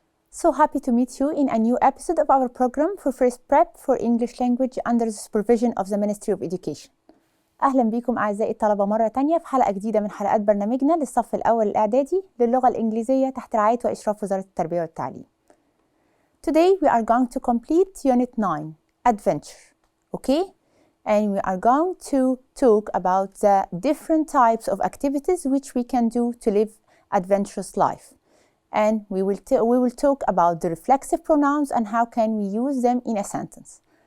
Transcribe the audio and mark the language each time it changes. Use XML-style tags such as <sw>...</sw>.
<en>So happy to meet you in a new episode of our program for First Prep for English Language under the supervision of the Ministry of Education.</en> <ar>أهلا بكم أعزائي الطلبة مرة تانية في حلقة جديدة من حلقات برنامجنا للصف الأول الإعدادي للغة الإنجليزية تحت رعاية وإشراف وزارة التربية والتعليم.</ar> <en>Today we are going to complete Unit 9, Adventure, okay? And we are going to talk about the different types of activities which we can do to live adventurous life. And we will talk about the reflexive pronouns and how can we use them in a sentence.</en>